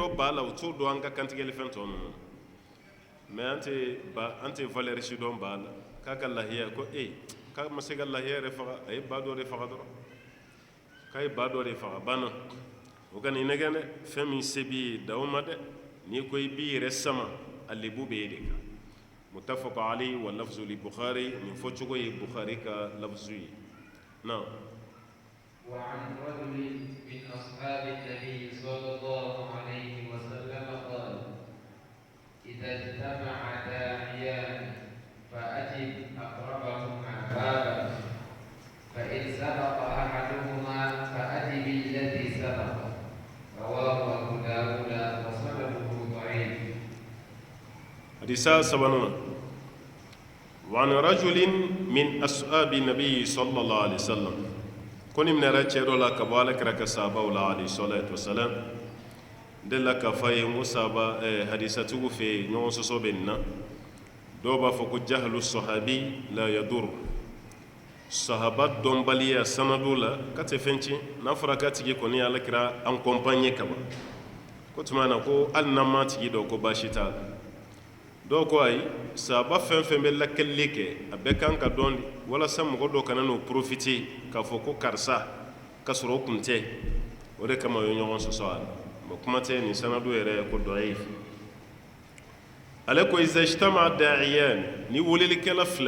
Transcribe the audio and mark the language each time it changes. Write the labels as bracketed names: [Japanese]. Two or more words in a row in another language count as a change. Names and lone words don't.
[Bambara] dɔn ba la o t'o dɔn an ka kantigɛli fɛn tɔ ninnu mais an tɛ valeur si dɔn ba la k'a ka lahiya ko k'a ma se ka lahiya yɛrɛ faga a ye ba dɔ de faga dɔrɔn k'a ye ba dɔ de faga banna o ka nin nɛgɛn dɛ fɛn min se b'i ye da o ma dɛ n'i ko i b'i yɛrɛ sama a lebu bɛ e de kan [Arabic] متفق عليه واللفظ للبخاري من فوتشوغو البخاري كلفظ نعم وعن رجل من أصحاب النبي صلى الله عليه وسلم قال إذا اجتمع داعيان فأجب أقربهما بابا فإن سبق أحدهما فأجب الذي سبق رواه أبو داود وسنده ضعيف. حديث سبعون وعن رجل من أصحاب النبي صلى الله عليه وسلم [Bambara] koni minara cɛ dɔ la ka bɔ alakira ka sahabaw la [Arabic] عليه الصلاة والسلام [Bambara] de la ka fa ye n ko sahaba hadisatigiw fɛ yen ɲɔgɔn sɔsɔ bɛ nin na dɔw b'a fɔ ko [Arabic] جهل الصحابي لا يضر [Bambara] sahaba dɔnbaliya sanadu la ka tɛ fɛn tiɲɛ n'a fɔra k'a tigi kɔni ye alakira accompagner ka ban ko tuma na ko hali n'an m'a tigi dɔn ko baasi t'a la dɔw ko ayi sahaba fɛn fɛn bɛ lakɛli kɛ a bɛɛ kan ka dɔn de walasa mɔgɔ dɔ kana n'o profiter k'a fɔ ko karisa ka sɔrɔ o kun tɛ o de kama o ye ɲɔgɔn sɔsɔ a la bon kuma tɛ nin sanadu yɛrɛ ko dɔ'if ale ko [Arabic] إذا اجتمع داعيان [Bambara] ni welelikɛla